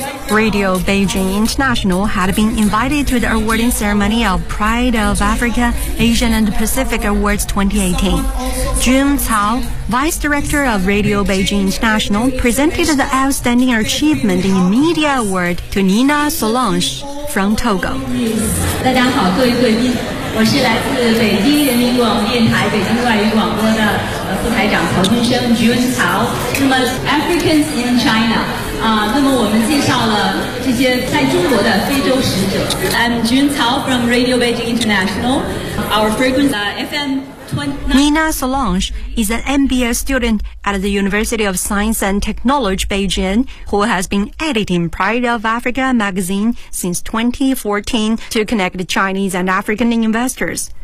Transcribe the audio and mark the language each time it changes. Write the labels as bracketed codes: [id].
[en] Radio Beijing International had been invited to the awarding ceremony of Pride of Africa Asian and Pacific Awards 2018. Jun Cao, Vice Director of Radio Beijing International, presented the Outstanding Achievement in Media Award to Nina Solange from Togo. [zh] 大家好，各位贵宾，我是来自北京人民广播电台北京外语广播的副台长曹军生 Jun Cao。 [en] 那么 Africans in China。 I'm Jun Cao from Radio Beijing International. Our frequency FM 29. Nina Solange is an MBA student at the University of Science and Technology, Beijing, who has been editing Pride of Africa magazine since 2014 to connect Chinese and African investors.